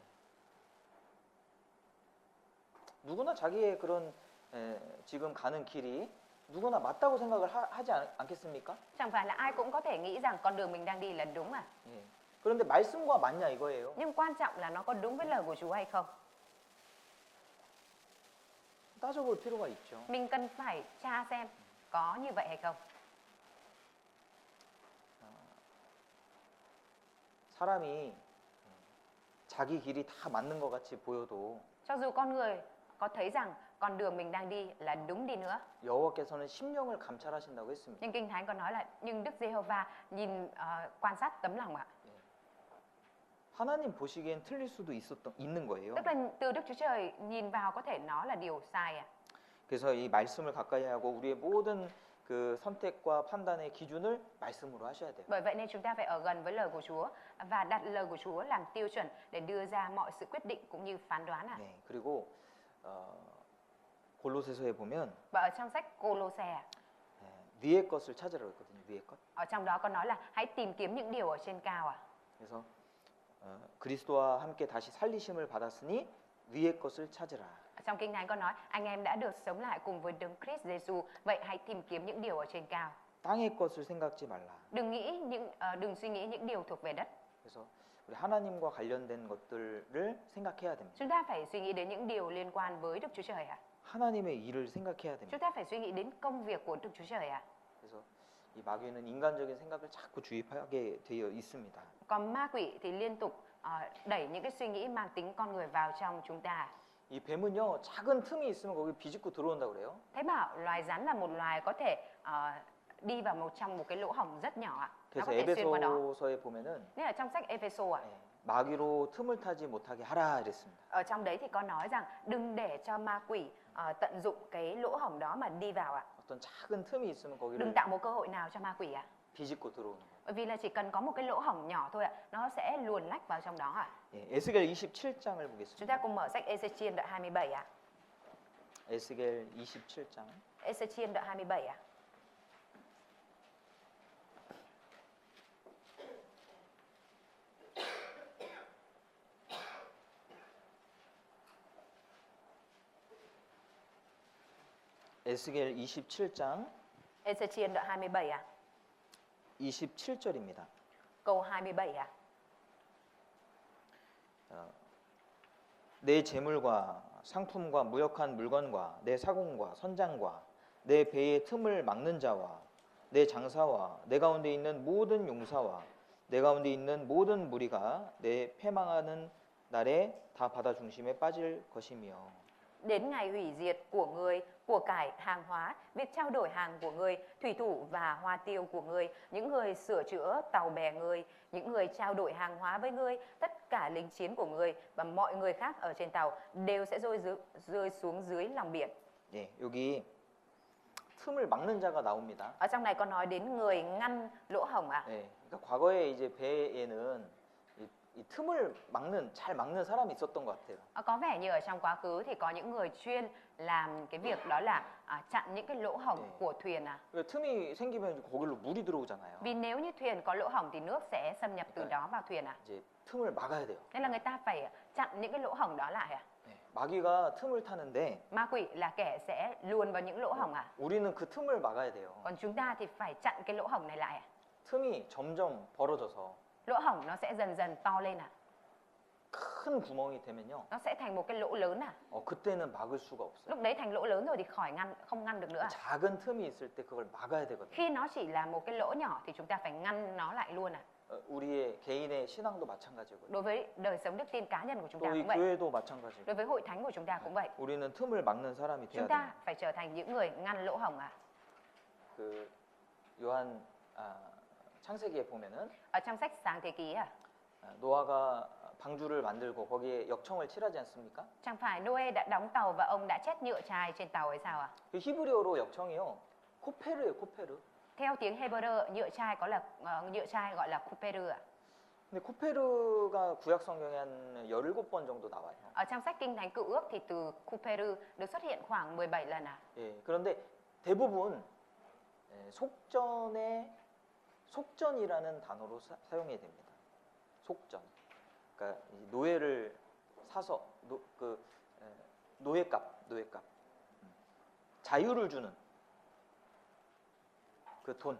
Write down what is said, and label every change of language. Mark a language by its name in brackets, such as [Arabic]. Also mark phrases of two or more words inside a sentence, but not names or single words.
[Korean] 누구나 자기의 그런 지금 가는 길이 누구나 맞다고 생각을 하지 않겠습니까? [Vietnamese] Chẳng phải là ai cũng có thể nghĩ rằng con đường mình đang đi là đúng à? [Korean] 예. 그런데 말씀과 맞냐 이거예요. [Vietnamese] Nhưng quan trọng là nó có đúng với lời của Chúa hay không? [Korean] 따져볼 필요가 있죠. [Vietnamese] Mình cần phải tra xem có như vậy hay không. [Korean] 사람이 자기 길이 다 맞는 것 같이 보여도 [Vietnamese] Cho dù con người có thấy rằng con đường mình đang đi là đúng đi nữa, [Korean] 여호와께서는 심령을 감찰하신다고 했습니다. [Vietnamese] nhưng Kinh Thánh có nói là nhưng Đức Giê-hô-va nhìn quan sát tấm lòng ạ. [Korean] 하나님 보시기엔 틀릴 수도 있는 거예요. [Vietnamese] Tức là từ Đức Chúa Trời nhìn vào có thể nó là điều sai ạ. [Korean] 그래서 이 말씀을 가까이 하고 우리의 모든 그 선택과 판단의 기준을 말씀으로 하셔야 돼요. [Vietnamese] Bởi vậy nên chúng ta phải ở gần với lời của Chúa và đặt lời của Chúa làm tiêu chuẩn để đưa ra mọi sự quyết định cũng như phán đoán ạ. [Korean] 네, 그리고 골로새서에 보면 [Vietnamese] Và ở trong sách Cô-lô-xe ạ, [Korean] 위의 것을 찾으라고 했거든요. 위의 것. [Vietnamese] ở trong đó có nói là hãy tìm kiếm những điều ở trên cao ạ. [Korean] 그래서 그리스도와 함께 다시 살리심을 받았으니 위의 것을 찾으라. [Vietnamese] Trong Kinh Thánh có nói anh em đã được sống lại cùng với Đấng Christ Giêsu, vậy hãy tìm kiếm những điều ở trên cao. [Korean] 땅의 것을 생각지 말라. [Vietnamese] Đừng suy nghĩ những điều thuộc về đất. [Korean] 그래서 우리 하나님과 관련된 것들을 생각해야 됩니다. [Vietnamese] Chúng ta phải suy nghĩ đến những điều liên quan với Đức Chúa Trời ạ. [Korean] 하나님의 일을 생각해야 됩니다. [Vietnamese] Chúng ta phải suy nghĩ đến công việc của Đức Chúa Trời ạ. [Korean] 그래서 이 마귀는 인간적인 생각을 자꾸 주입하게 되어 있습니다. [Vietnamese] Còn ma quỷ thì liên tục đẩy những cái suy nghĩ mang tính con người vào trong chúng ta. [Korean] 이 뱀은요 작은 틈이 있으면 거기 비집고 들어온다 그래요. [Vietnamese] Thấy bảo loài rắn là một loài có thể đi vào trong một cái lỗ hổng rất nhỏ ạ. Nó [Korean] 그래서 [Vietnamese] có thể xuyên qua đó. [Korean] 에베소서에 보면은 [Vietnamese] Nên là trong sách Epheso ạ, [Korean] 마귀로 틈을 타지 못하게 하라 이랬습니다. [Vietnamese] ở trong đấy thì có nói rằng đừng để cho ma quỷ tận dụng cái lỗ hổng đó mà đi vào ạ. [Korean] 어떤 작은 틈이 있으면 [Vietnamese] Đừng [Korean] 거기를 [Vietnamese] tạo một cơ hội nào cho ma quỷ ạ. [Korean] 비집고 들어오는 거예요. [Vietnamese] Bởi vì là chỉ cần có một cái lỗ hổng nhỏ thôi ạ, nó sẽ luồn lách vào trong đó ạ. [Korean] 예, 에스겔 27장을 [Vietnamese] Chúng ta [Korean] 보겠습니다. [Vietnamese] cùng mở sách Ê-xê-chiên đoạn 27 ạ. [Korean] 에스겔 27장 [Vietnamese] Ê-xê-chiên đoạn 27 ạ. [Korean] 에스겔 27장 [Vietnamese] Ê-xê-chiên đoạn 27 ạ. [Korean] 27절입니다. [Vietnamese] Câu 27 ạ. [Korean] 내 재물과 상품과 무역한 물건과 내 사공과 선장과 내 배의 틈을 막는 자와 내 장사와 내 가운데 있는 모든 용사와 내 가운데 있는 모든 무리가 내 패망하는 날에 다 바다 중심에 빠질 것이며. [Vietnamese] Đến ngày hủy diệt của ngươi, của cải hàng hóa, việc trao đổi hàng của ngươi, thủy thủ và hoa tiêu của ngươi, những người sửa chữa tàu bè ngươi, những người trao đổi hàng hóa với ngươi, tất cả lính chiến của ngươi và mọi người khác ở trên tàu đều sẽ rơi xuống dưới lòng biển. [Korean] 예, 여기 틈을 막는 자가 나옵니다. [Vietnamese] Ở trong này có nói đến người ngăn lỗ hổng ạ. [Korean] 예, 그러니까 과거에 이제 배에는 이 틈을 잘 막는 사람이 있었던 것 같아요. [Vietnamese] Có vẻ như ở trong quá khứ thì có những người chuyên làm cái việc đó là chặn những cái lỗ hổng của thuyền ạ. [Korean] 그 틈이 생기면 이제 거기로 물이 들어오잖아요. [Vietnamese] Vì nếu như thuyền có lỗ hổng thì nước sẽ xâm nhập từ đó vào thuyền ạ. [Korean] 이제 틈을 막아야 돼요. [Vietnamese] Nên là người ta phải chặn những cái lỗ hổng đó lại ạ. [Korean] 네, 마귀가 틈을 타는데 [Vietnamese] Ma quỷ là kẻ sẽ luồn vào những lỗ hổng ạ. [Korean] 우리는 그 틈을 막아야 돼요. [Vietnamese] Còn chúng ta thì phải chặn cái lỗ hổng này lại ạ. [Korean] 틈이 점점 벌어져서 [Vietnamese] Lỗ hổng nó sẽ dần dần to lên ạ. [Korean] 큰 구멍이 되면요. [Vietnamese] Nó sẽ thành một cái lỗ lớn ạ. [Korean] 그때는 막을 수가 없어요. [Vietnamese] Lúc đấy thành lỗ lớn rồi thì không ngăn được nữa ạ. [Korean] 작은 틈이 있을 때 그걸 막아야 되거든요. [Vietnamese] Khi nó chỉ là một cái lỗ nhỏ thì chúng ta phải ngăn nó lại luôn ạ. [Korean] 우리의 개인의 신앙도 마찬가지고요. [Vietnamese] Đối với đời sống đức tin cá nhân của chúng ta [Korean] 또 이 [Vietnamese] cũng vậy. [Korean] 교회도 마찬가지고. [Vietnamese] Đối với hội thánh của chúng ta cũng vậy. [Korean] 우리는 틈을 막는 사람이 돼야 [Vietnamese] Chúng [Korean] 돼요. [Vietnamese] ta phải trở thành những người ngăn lỗ hổng ạ. [Korean] 그 요한 창세기에 보면은 [Vietnamese] Ở trong sách Sáng Thế Ký ạ, [Korean] 노아가 방주를 만들고 거기에 역청을 칠하지 않습니까? [Vietnamese] chẳng phải Noe đã đóng tàu và ông đã chét nhựa chai trên tàu hay sao ạ? [Korean] 그 히브리어로 역청이요. 코페르예요, 코페르. [Vietnamese] Theo tiếng Hebrew, nhựa chai nhựa chai gọi là kuperu ạ. [Korean] 근데 코페르가 구약 성경에 한 17번 정도 나와요. [Vietnamese] Ở trong sách Kinh Thánh Cựu Ước thì từ kuperu được xuất hiện khoảng 17 lần ạ. [Korean] 예. 그런데 대부분 속전이라는 단어로 사용해야 됩니다. 속전. 그러니까 이 노예를 사서 노예값. 자유를 주는 그 돈.